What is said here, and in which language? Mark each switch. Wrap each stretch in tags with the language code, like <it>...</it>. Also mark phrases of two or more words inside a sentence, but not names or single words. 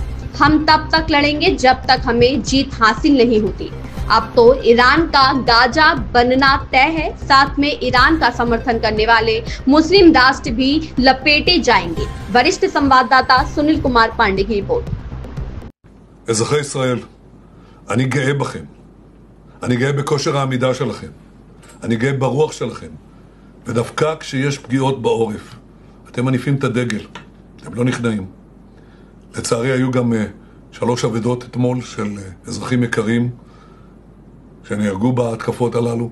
<hi>हम तब तक लड़ेंगे जब तक हमें जीत हासिल नहीं होती। अब तो ईरान का गाजा बनना तय है। साथ में ईरान का समर्थन करने वाले मुस्लिम राष्ट्र भी लपेटे जाएंगे। वरिष्ठ संवाददाता सुनील कुमार पांडे की रिपोर्ट।</hi> <he>אזרחי ישראל, אני גאה בכם. אני גאה בכושר העמידה שלכם. אני גאה ברוח שלכם. ודווקא כשיש פגיעות בעורף, אתם מניפים את הדגל. אתם לא נכנעים. לצערי היו גם 3 אבדות אתמול של אזרחים יקרים שנהרגו בהתקפות הללו.</he>